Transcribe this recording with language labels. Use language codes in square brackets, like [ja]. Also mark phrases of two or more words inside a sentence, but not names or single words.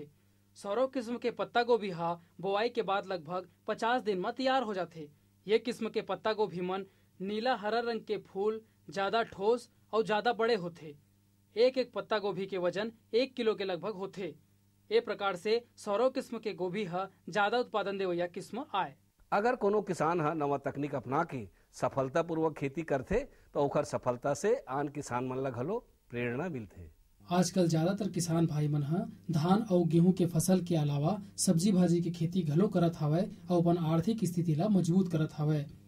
[hne] सौरव किस्म के पत्ता गोभी हा बोआई के बाद लगभग 50 दिन में तैयार हो जाते। ये किस्म के पत्ता गोभी मन नीला हरा रंग के फूल, ज्यादा ठोस और ज्यादा बड़े होते। एक पत्ता गोभी के वजन 1 किलो के लगभग होते। ये प्रकार से सौरव किस्म के गोभी हा ज्यादा उत्पादन देवैया किस्म आए। अगर कोनो किसान नवा तकनीक अपना के सफलता पूर्वक खेती करते तो ओकर सफलता से आन किसान मन ला घलो प्रेरणा मिलते। आजकल ज्यादातर किसान भाई मन धान और गेहूं के फसल के अलावा सब्जी भाजी के खेती घलो करत हवय और अपन आर्थिक स्थिति ला मजबूत करत हवय।